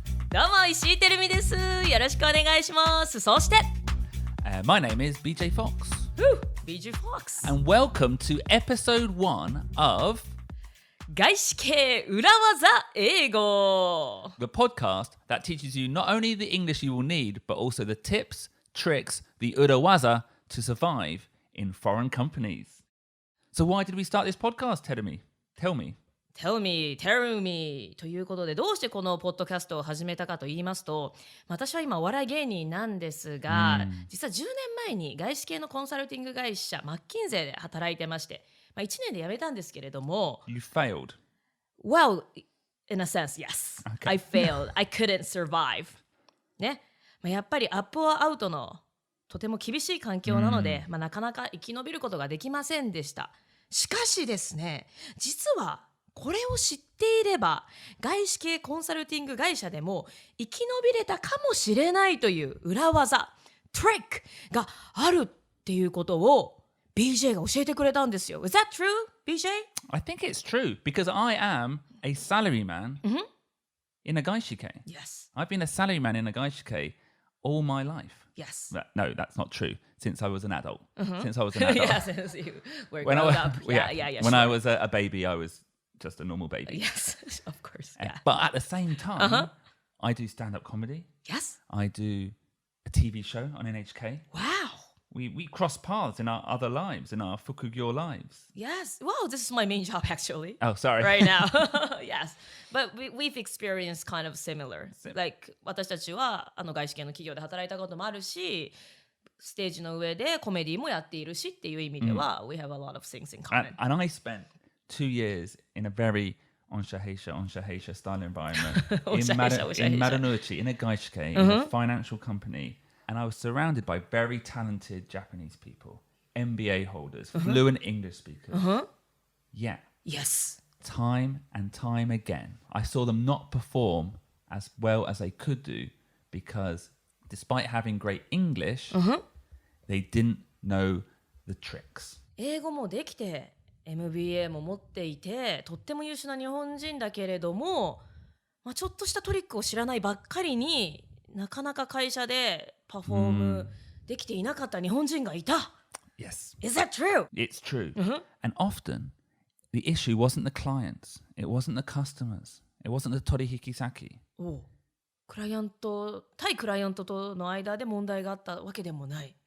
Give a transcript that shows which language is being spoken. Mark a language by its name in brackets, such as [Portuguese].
[Japanese] どうも、石井てる美です。よろしくお願いします。そして、 [English] my name is BJ Fox. BJ Fox. And welcome to episode 1 of [Japanese] 外資系裏技英語 [English] the podcast that teaches you not only the English you will need, but also the tips, tricks, the urawaza to survive in foreign companies. So why did we start this podcast, Terumi? Tell me. [Japanese] Tell me ということで、どうしてこのポッドキャストを始めたかと言いますと、私は今お笑い芸人なんですが、実は10年前に外資系のコンサルティング会社マッキンゼーで働いてまして、1年で辞めたんですけれども、 [English] You failed. Well, in a sense, yes. Okay. I failed. I couldn't survive. ね。 [Japanese] やっぱりアップはアウトのとても厳しい環境なので、なかなか生き延びることができませんでした。しかしですね、実はこれを知っていれば、外資系コンサルティング会社でも生き延びれたかもしれないという裏技、トリックがあるっていうことを BJ が教えてくれたんですよ。 Is that true, BJ? [English] I think it's true because I am a salaryman in a gaishike. Yes. I've been a salaryman in a gaishike all my life. Yes. No, that's not true. Since I was an adult. Since I was an adult. Yeah, since you were When grown I, up. Yeah, When sure. I was a baby, I was just a normal baby. Yes, of course. Yeah. But at the same time, I do stand-up comedy. Yes. I do a TV show on NHK. Wow. We cross paths in our other lives, in our fukugyo lives. Yes. Wow, this is my main job actually. Oh, sorry. Right now. Yes. But we've experienced kind of similar. [Japanese] Like 私たちは外資系の企業で働いたこともあるし、ステージの上でコメディもやっているしっていう意味では、 we have a lot of things in common. [English] And I spent 2 years in a very onsha-heisha style environment in Marunouchi, in a gaishike, in a financial company. And I was surrounded by very talented Japanese people, MBA holders, fluent English speakers. Yeah. Yes. Time and time again, I saw them not perform as well as they could do because despite having great English, they didn't know the tricks. [Japanese] 英語もできて MBA も持っていてとっても優秀な日本人だけれども、ちょっとしたトリックを知らないばっかりになかなか会社でパフォームできていなかった日本人がいた。 [English] Yes. Is that true? It's true. And often, the issue wasn't the clients. It wasn't the customers. It wasn't the torihikisaki. [Japanese] 対クライアントとの間で問題があったわけでもない。